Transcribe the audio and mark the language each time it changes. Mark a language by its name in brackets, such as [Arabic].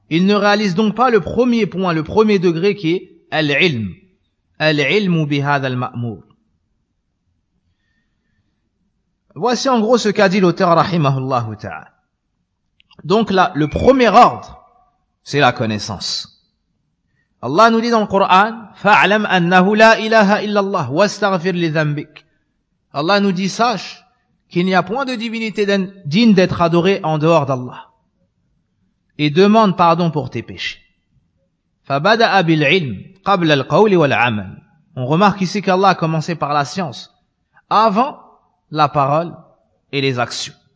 [French] Ils ne réalisent donc pas le premier point, le premier degré qui est al-ilm. [Arabic] Al-ilm bihad al-ma'mour. [French] Voici en gros ce qu'a dit l'auteur rahimahullah ta'ala. Donc là, le premier ordre, c'est la connaissance. Allah nous dit dans le Coran, [Arabic] فَعْلَمْ أَنَّهُ لَا إِلَهَ إِلَّا اللَّهُ وَاسْتَغْفِرْ لِذَنْبِكَ. [French] Allah nous dit, sache qu'il n'y a point de divinité digne d'être adorée en dehors d'Allah. Et demande pardon pour tes péchés. [Arabic] فَبَدَأَ بِالْعِلْمِ قَبْلَ الْقَوْلِ وَالْعَمَلِ. [French] On remarque ici qu'Allah a commencé par la science, avant la parole et les actions.